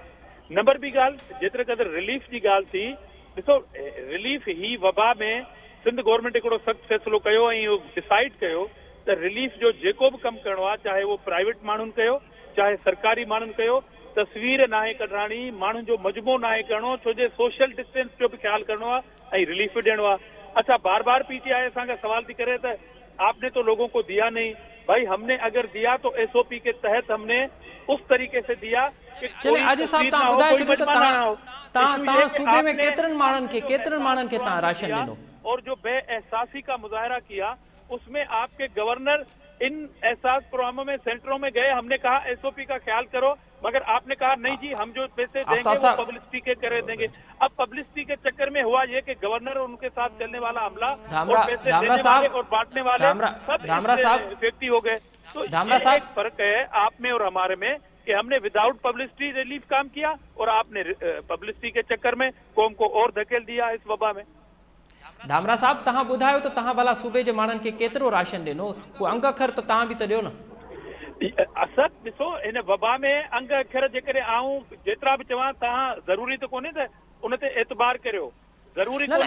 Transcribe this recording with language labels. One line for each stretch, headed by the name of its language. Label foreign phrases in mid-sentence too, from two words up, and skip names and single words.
Sindhi: नंबर ॿी ॻाल्हि, जेतिरे क़दुरु रिलीफ जी ॻाल्हि थी, ॾिसो रिलीफ ही वबा में सिंध गवर्नमेंट हिकिड़ो सख़्तु फ़ैसिलो कयो ऐं इहो डिसाइड कयो त रिलीफ जो जेको बि कमु करिणो आहे, चाहे उहो प्राइवेट माण्हुनि कयो चाहे सरकारी माण्हुनि कयो, तस्वीर नाहे कढाणी, माण्हुनि जो मजमो नाहे करिणो, छो जे
English: सोशल डिस्टेंस
Sindhi: जो बि ख्यालु करिणो आहे ऐं रिलीफ बि ॾियणो आहे. अच्छा, बार बार PTI असांखे सवाल थी करे त
Urdu: آپ نے تو لوگوں کو دیا نہیں. بھائی ہم نے اگر دیا تو SOP کے تحت ہم نے اس طریقے سے دیا کہ
Sindhi: चले आज साहब ता बुधाए छो ता सूबे में केतरन माणन के ता राशन ॾिनो,
Urdu: اور جو بے احساسی کا مظاہرہ کیا اس میں آپ کے گورنر ان احساس پروگراموں میں سینٹروں میں گئے، ہم نے کہا SOP کا خیال کرو، مگر آپ نے کہا نہیں جی ہم جو پیسے دیں گے وہ پبلسٹی کے کرے دیں گے. اب پبلسٹی کے چکر میں ہوا یہ کہ گورنر اور ان کے ساتھ چلنے والا عملہ اور پیسے دینے والے اور بانٹنے والے سب ویکتی ہو گئے. تو ایک فرق ہے آپ میں اور ہمارے میں کہ ہم نے
English: without publicity relief
Urdu: کام کیا اور آپ نے پبلسٹی کے چکر میں قوم کو اور دھکیل دیا اس وبا میں.
Sindhi: धामरा साहब तहां ॿुधायो त तहां भला सूबे जे माण्हुनि खे केतिरो राशन ॾिनो, को अंग अखर त तहां बि त ॾियो न. असद ॾिसो हिन वबा में अंग अखर जेकॾहिं आऊं जेतिरा बि चवां, तव्हां ज़रूरी त कोन्हे त उन ते एतबार करियो, ज़रूरी कोन्हे